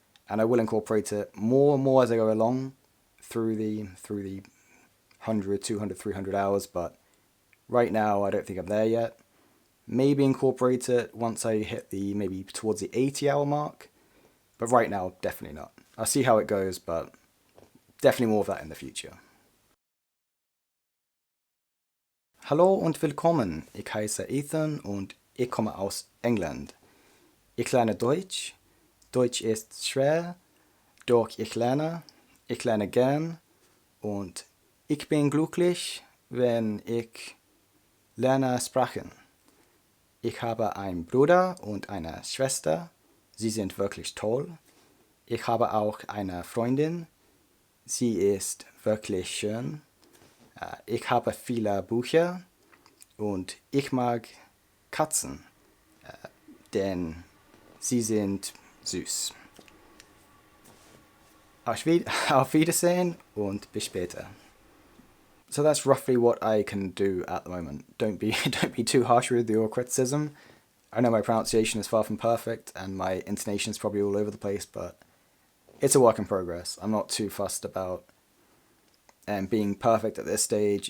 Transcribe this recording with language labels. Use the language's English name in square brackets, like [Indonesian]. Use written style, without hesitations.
[English] And I will incorporate it more and more as I go along through the 100, 200, 300 hours, but right now I don't think I'm there yet. Maybe incorporate it once I hit maybe towards the 80-hour mark, but right now, definitely not. I'll see how it goes, but definitely more of that in the future. [German] Hallo und willkommen, ich heiße Ethan und ich komme aus England. Ich lerne Deutsch. Deutsch ist schwer, doch ich lerne gern und ich bin glücklich, wenn ich lerne Sprachen. Ich habe einen Bruder und eine Schwester. Sie sind wirklich toll. Ich habe auch eine Freundin. Sie ist wirklich schön. Ich habe viele Bücher und ich mag Katzen, denn sie sind süß. Auf Wiedersehen und bis später. [English] So that's roughly what I can do at the moment. Don't be too harsh with your criticism. I know my pronunciation is far from perfect and my intonation is probably all over the place, but it's a work in progress. I'm not too fussed about being perfect at this stage.